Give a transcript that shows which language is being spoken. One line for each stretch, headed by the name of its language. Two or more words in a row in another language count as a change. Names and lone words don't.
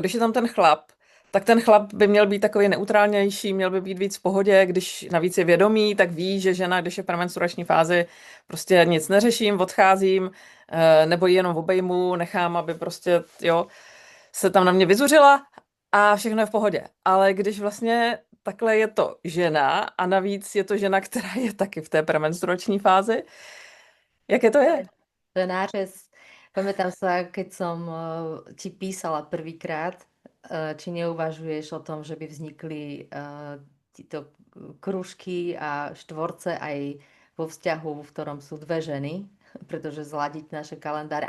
Czech: Když je tam ten chlap, tak ten chlap by měl být takový neutrálnější, měl by být víc v pohodě, když navíc je vědomý, tak ví, že žena, když je v premenstruační fázi, prostě nic neřeším, odcházím, nebo ji jenom obejmu, nechám, aby prostě, jo, se tam na mě vyzuřila a všechno je v pohodě. Ale když vlastně takhle je to žena a navíc je to žena, která je taky v té premenstruační fázi, jaké to je? To je nářez.
Slovak: Pamätám sa, keď som ti písala prvýkrát, či neuvažuješ o tom, že by vznikli títo kružky a štvorce aj vo vzťahu, v ktorom sú dve ženy, pretože zladiť naše kalendáre.